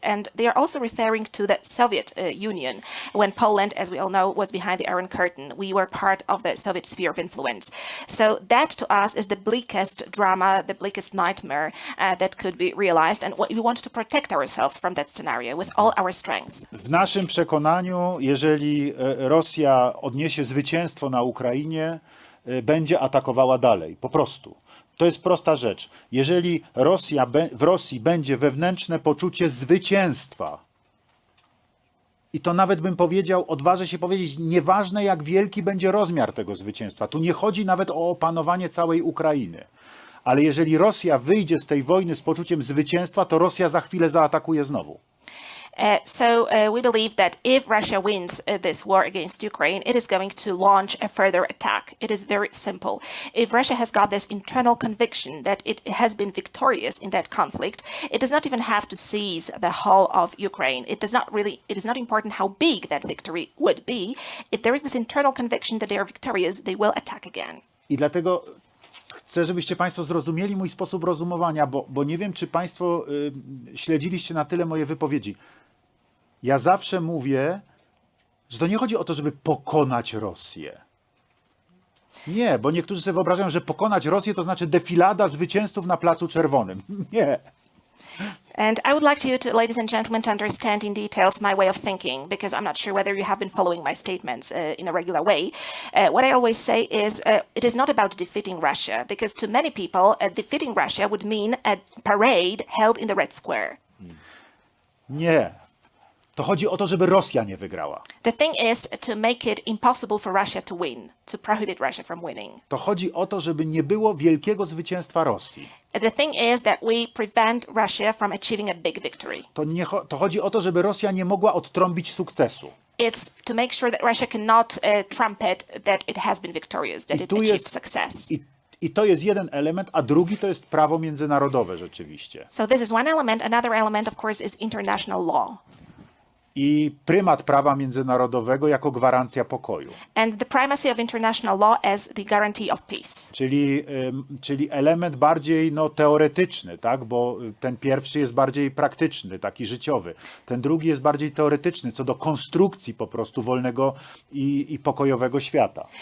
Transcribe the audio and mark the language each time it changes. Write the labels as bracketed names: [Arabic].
[English] And they are also referring to the Soviet Union, when Poland, as we all know, was behind the Iron Curtain. We were part of the Soviet sphere of influence. So that to us is the bleakest drama, the bleakest nightmare that could be realized. And we want to protect ourselves from that scenario with all our strength. [Polish] W naszym przekonaniu, jeżeli Rosja odniesie zwycięstwo na Ukrainie, będzie atakowała dalej. Po prostu. To jest prosta rzecz. Jeżeli w Rosji będzie wewnętrzne poczucie zwycięstwa, i to nawet bym powiedział, odważę się powiedzieć, nieważne jak wielki będzie rozmiar tego zwycięstwa. Tu nie chodzi nawet o opanowanie całej Ukrainy. Ale jeżeli Rosja wyjdzie z tej wojny z poczuciem zwycięstwa, to Rosja za chwilę zaatakuje znowu. [English] So we believe that if Russia wins this war against Ukraine, it is going to launch a further attack. It is very simple. If Russia has got this internal conviction that it has been victorious in that conflict, it does not even have to seize the whole of Ukraine. It is not important how big that victory would be. If there is this internal conviction that they are victorious, they will attack again. [Polish] I dlatego chcę, żebyście Państwo zrozumieli mój sposób rozumowania, bo nie wiem, czy Państwo śledziliście na tyle moje wypowiedzi. Ja zawsze mówię, że to nie chodzi o to, żeby pokonać Rosję. Nie, bo niektórzy sobie wyobrażają, że pokonać Rosję to znaczy defilada zwycięzców na Placu Czerwonym. Nie. [English] And I would like you to, ladies and gentlemen, to understand in details my way of thinking, because I'm not sure whether you have been following my statements in a regular way. What I always say is it is not about defeating Russia, because to many people, defeating Russia would mean a parade held in the Red Square. [Polish] Nie. To chodzi o to, żeby Rosja nie wygrała. [English] The thing is to make it impossible for Russia to win, to prohibit Russia from winning. [Polish] To chodzi o to, żeby nie było wielkiego zwycięstwa Rosji. [English] The thing is that we prevent Russia from achieving a big victory. [Polish] To chodzi o to, żeby Rosja nie mogła odtrąbić sukcesu. [English] It's to make sure that Russia cannot trumpet that it has been victorious, that it achieved success. [Polish] I to jest jeden element, a drugi to jest prawo międzynarodowe rzeczywiście. [English] So this is one element. Another element, of course, is international law. [Polish] I prymat prawa międzynarodowego jako gwarancja pokoju. [English] And the primacy of international law as the guarantee of peace. [Polish] Czyli element bardziej teoretyczny, tak? Bo ten pierwszy jest bardziej praktyczny, taki życiowy. Ten drugi jest bardziej teoretyczny, co do konstrukcji po prostu wolnego i pokojowego świata.